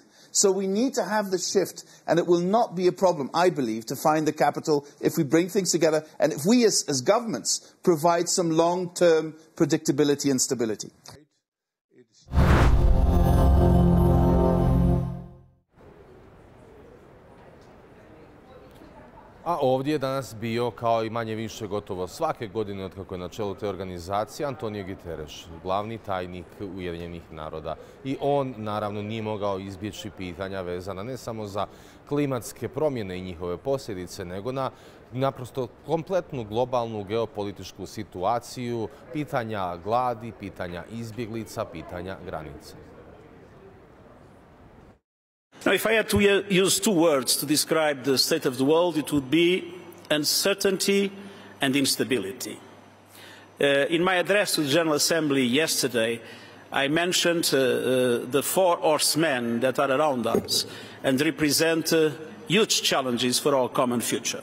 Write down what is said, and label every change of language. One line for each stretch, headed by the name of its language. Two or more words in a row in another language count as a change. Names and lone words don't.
English: So we need to have the shift, and it will not be a problem, I believe, to find the capital if we bring things together and if we as governments provide some long-term predictability and stability.
Croatian: A ovdje je danas bio, kao i manje više gotovo svake godine od kako je na čelu te organizacije, Antonio Guterres, glavni tajnik Ujedinjenih naroda. I on, naravno, nije mogao izbjeći pitanja vezana ne samo za klimatske promjene i njihove posljedice, nego na naprosto kompletnu globalnu geopolitičku situaciju, pitanja gladi, pitanja izbjeglica, pitanja granica.
English: Now, if I had to use 2 words to describe the state of the world, it would be uncertainty and instability. In my address to the General Assembly yesterday, I mentioned the four horsemen that are around us and represent huge challenges for our common future.